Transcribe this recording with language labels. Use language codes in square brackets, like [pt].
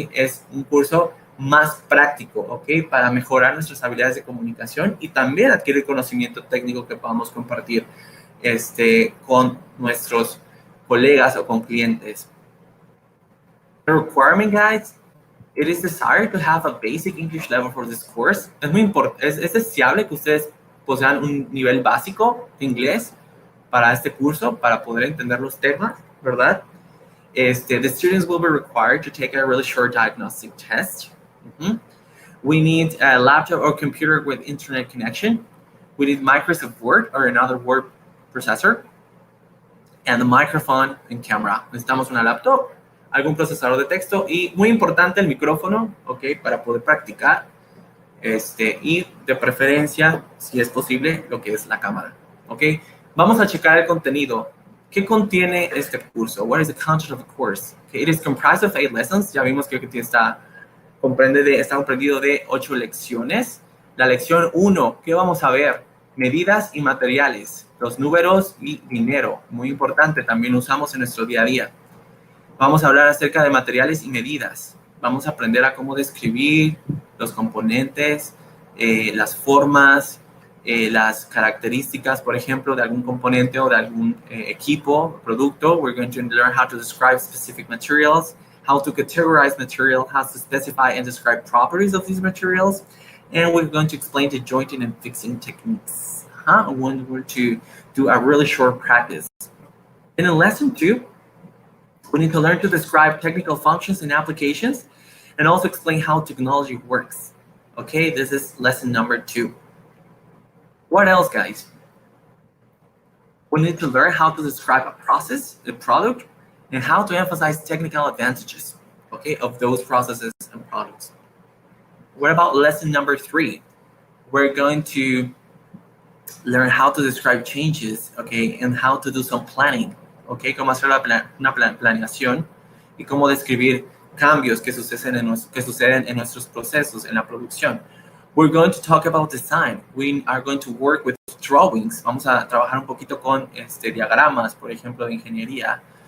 [es] Es un curso más práctico, ¿ok? Para mejorar nuestras habilidades de comunicación y también adquirir conocimiento técnico que podamos compartir con nuestros colegas o con clientes. [en] The requirement, guys, It is desired to have a basic English level for this course. [es] Es deseable que ustedes posean un nivel básico de inglés para este curso, para poder entender los temas, ¿verdad? [en] The students will be required to take a really short diagnostic test. We need a laptop or computer with internet connection. We need Microsoft Word or another word processor. And the microphone and camera. [es] Necesitamos una laptop, algún procesador de texto y, muy importante, el micrófono, ¿ok? Para poder practicar. Y de preferencia, si es posible, lo que es la cámara, ¿ok? Vamos a checar el contenido. ¿Qué contiene este curso? [en] What is the content of the course? Okay, it is comprised of 8 lessons. [es] Ya vimos que está comprendido de 8 lecciones. La lección 1, ¿qué vamos a ver? Medidas y materiales, los números y dinero. Muy importante, también usamos en nuestro día a día. Vamos a hablar acerca de materiales y medidas. Vamos a aprender a cómo describir los componentes, las formas, las características, por ejemplo, de algún componente o de algún equipo, producto. [en] We're going to learn how to describe specific materials, how to categorize material, how to specify and describe properties of these materials, and we're going to explain the jointing and fixing techniques. When we're to do a really short practice. And in lesson 2, we need to learn to describe technical functions and applications, and also explain how technology works. Okay, this is lesson number 2. What else, guys? We need to learn how to describe a process, a product, and how to emphasize technical advantages, okay, of those processes and products. What about lesson number 3? We're going to learn how to describe changes, okay, and how to do some planning, okay, [es] cómo hacer una planeación y cómo describir cambios que suceden en nuestros procesos, en la producción. [en] We're going to talk about design. We are going to work with drawings. [es] Vamos a trabajar un poquito con diagramas, por ejemplo, de ingeniería.